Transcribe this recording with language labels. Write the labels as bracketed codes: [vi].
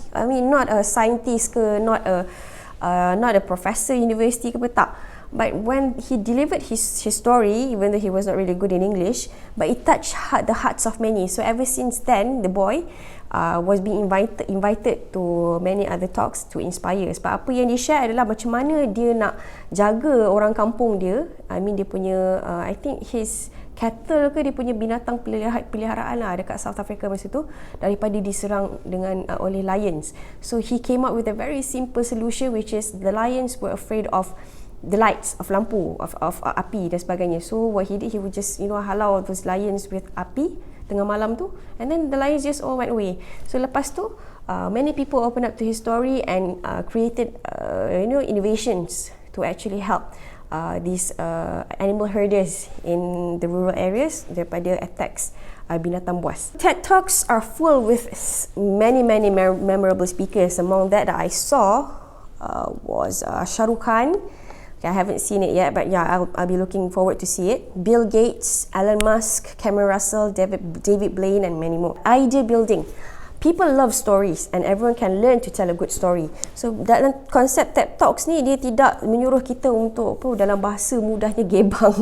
[en] I mean, not a scientist ke, not a professor university ke, tak. But when he delivered his story, even though he was not really good in English, but it touched the hearts of many. So ever since then, the boy was being invited to many other talks to inspire. [ms] Sebab apa yang dia share adalah macam mana dia nak jaga orang kampung dia. I mean, dia punya [en] I think his cattle [ms] ke, dia punya binatang peliharaan lah dekat South Africa masa tu, daripada diserang oleh lions. [en] So he came up with a very simple solution, which is the lions were afraid of the lights of lampu, of [ms] api dan sebagainya. [en] So what he did, he would just halau those lions with [ms] api tengah malam tu, [en] and then the lions just all went away. So [ms] lepas tu [en] many people opened up to his story and created innovations to actually help these animal herders in the rural areas daripada attacks [ms] binatang buas. [en] TED Talks are full with many memorable speakers. Among that I saw was Shah Rukh Khan. I haven't seen it yet, but yeah, I'll be looking forward to see it. Bill Gates, Elon Musk, Cameron Russell, David Blaine, and many more. Idea building. People love stories and everyone can learn to tell a good story. [ms] So dalam konsep TED Talks ni, dia tidak menyuruh kita untuk dalam bahasa mudahnya gebang.